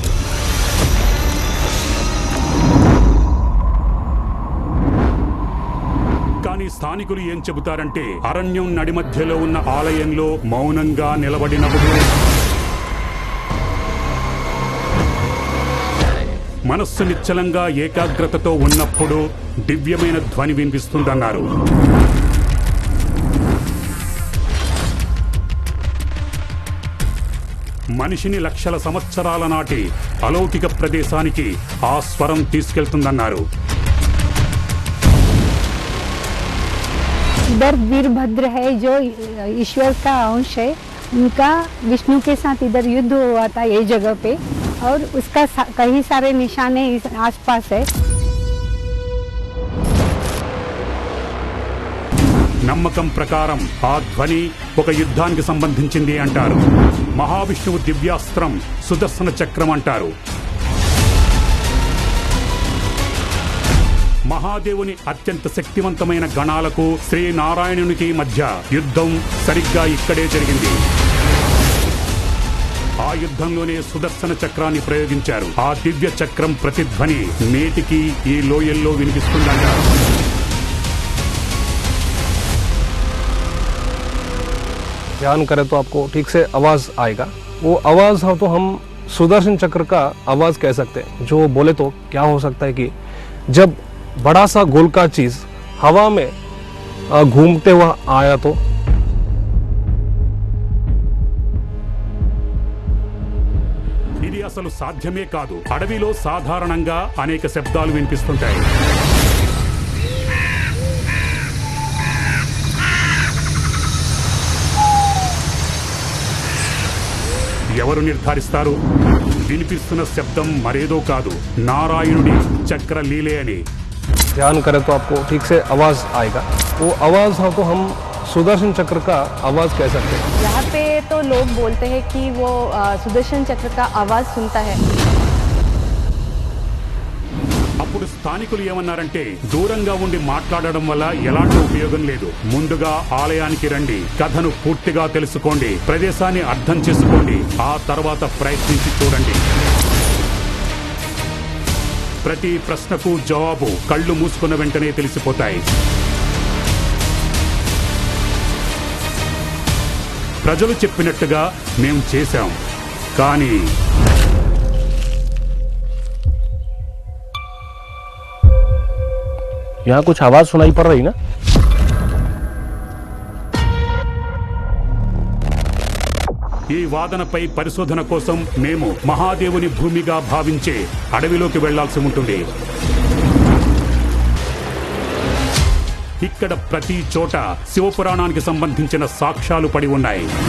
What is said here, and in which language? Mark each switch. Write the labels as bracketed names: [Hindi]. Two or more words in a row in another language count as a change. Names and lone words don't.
[Telugu] కానీ స్థానికులు ఏం చెబుతారంటే, అరణ్యం నడిమధ్యలో ఉన్న ఆలయంలో మౌనంగా నిలబడినప్పుడు, మనస్సు నిశ్చలంగా ఏకాగ్రతతో ఉన్నప్పుడు దివ్యమైన ధ్వని వినిపిస్తుందన్నారు. మనిషిని లక్షల సంవత్సరాల నాటి అలౌకిక ప్రదేశానికి ఆ స్వరం తీసుకెళ్తుందన్నారు. [Hindi] इधर वीरभद्र है जो ईश्वर का अंश है, उनका विष्णु के साथ इधर युद्ध हुआ था ये जगह पे, और उसका कई सारे निशाने इस आसपास है. [Telugu] నమ్మకం ప్రకారం ఆ ధ్వని ఒక యుద్ధానికి సంబంధించింది అంటారు. మహావిష్ణువు దివ్యాస్త్రం సుదర్శన చక్రం అంటారు. మహాదేవుని అత్యంత శక్తివంతమైన గణాలకు శ్రీనారాయణునికి మధ్య యుద్ధం సరిగ్గా ఇక్కడే జరిగింది. ఆ యుద్ధంలోనే సుదర్శన చక్రాన్ని ప్రయోగించారు. ఆ దివ్య చక్రం ప్రతిధ్వని నేటికి ఈ లోయల్లో వినిపిస్తుందంటారు. [Hindi] ध्यान करें तो आपको ठीक से आवाज आएगा. वो आवाज हो तो हम सुदर्शन चक्र का आवाज कह सकते हैं. जो बोले तो क्या हो सकता है कि जब बड़ा सा गोल का चीज हवा में घूमते हुआ आया तो [Telugu] ఇది అసలు సాధ్యమే కాదు. అడవిలో సాధారణంగా అనేక శబ్దాలు వినిపిస్తుంటాయి. ఎవరు నిర్ధారిస్తారు? వినిపిస్తున్న శబ్దం మరేదో కాదు, నారాయణుడి చక్ర లీలే అని. [Hindi] ध्यान करें तो आपको ठीक से आवाज आएगा. वो आवाज हो तो हम सुदर्शन चक्र का आवाज कह सकते हैं. यहाँ पे तो लोग बोलते हैं कि वो सुदर्शन चक्र का आवाज सुनता है. [Telugu] అప్పుడు స్థానికులు ఏమన్నారంటే, దూరంగా ఉండి మాట్లాడడం వల్ల ఎలాంటి ఉపయోగం లేదు. ముందుగా ఆలయానికి రండి, కథను పూర్తిగా తెలుసుకోండి, ప్రదేశాన్ని అర్థం చేసుకోండి, ఆ తర్వాత ప్రయత్నించి చూడండి. ప్రతి ప్రశ్నకు జవాబు కళ్ళు మూసుకున్న వెంటనే తెలిసిపోతాయి. ప్రజలు చెప్పినట్టుగా మేం చేశాం, కానీ [Hindi] यहाँ कुछ आवाज सुनाई पड़ रही ना. [Telugu] ఈ వాదనపై పరిశోధన కోసం మేము మహాదేవుని భూమిగా భావించే అడవిలోకి వెళ్లాల్సి ఉంటుంది. ఇక్కడ ప్రతి చోట శివపురాణానికి సంబంధించిన సాక్ష్యాలు పడి ఉన్నాయి.